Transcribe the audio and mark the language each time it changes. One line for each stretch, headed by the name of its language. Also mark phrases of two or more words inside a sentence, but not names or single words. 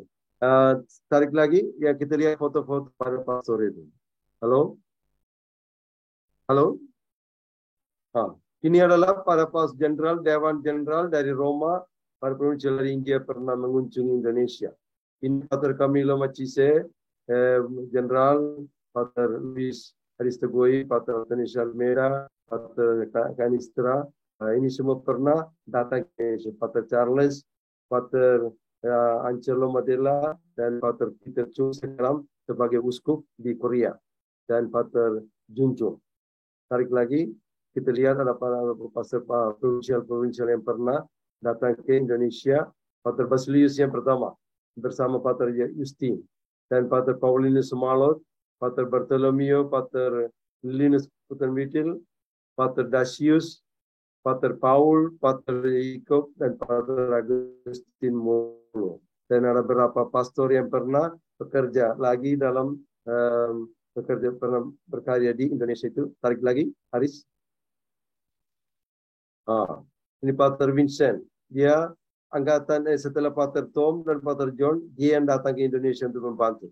Indonesian: Tarik lagi, ya kita lihat foto-foto para pastor itu. Halo? Halo? Ini adalah para pastor jenderal, Dewan Jenderal dari Roma, para provinsi dari India pernah mengunjungi Indonesia. Ini Pater Camilo Macise, Jenderal, Pater Luis Aristogoi, Pater Anthony Almeida, Pater Canistra. Ini semua pernah datang ke Pater Charles, Pater Angelo Madela, dan Pater Peter Chung sekarang sebagai uskup di Korea, dan Pater Junjo. Tarik lagi, kita lihat ada para pastor provinsial yang pernah datang ke Indonesia. Pater Basilius yang pertama, bersama Pater Justin, dan Pater Paulinus Sumalot, Pater Bartolomeo, Pater Linus Putenwitil, Pater Dasius, Pater Paul, Pater Jacob, dan Pater Agustin Molo. Dan ada beberapa pastor yang pernah bekerja lagi dalam pernah berkarya di Indonesia itu. Tarik lagi, Haris. Ini Pater Vincent. Dia angkatan setelah Pater Tom dan Pater John, dia yang datang ke Indonesia untuk membantu.